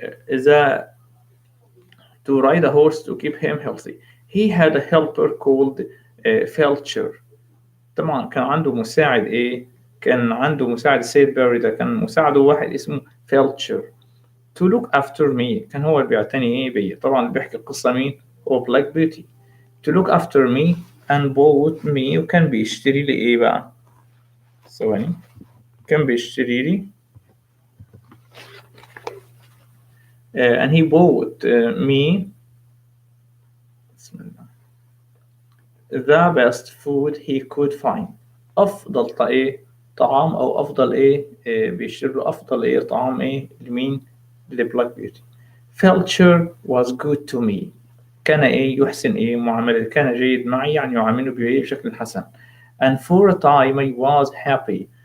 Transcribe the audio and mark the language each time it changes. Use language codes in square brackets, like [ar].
[ar] إذا [en] to ride a horse to keep him healthy. He had a helper called Felcher. [ar] طبعا كان عنده مساعد كان عنده مساعد السيد باري ده، كان مساعده واحد اسمه Felcher. [en] To look after me [ar] كان هو اللي بيعتني بيا. طبعا اللي بيحكي القصة مين؟ هو بلاك بيوتي. [en] To look after me and bought me. [ar] وكان بيشتري لي بقى؟ ثواني. كان بيشتري لي [en] and he bought me the best food he could find. [ar] أفضل طعام أو أفضل بيشتري له أفضل طعام لمين؟ لبلاك بيوتي. [en] Felcher was good to me. [ar] كان يحسن معاملة. كان جيد معي يعني يعامله بشكل حسن. [en] And for a time I was happy.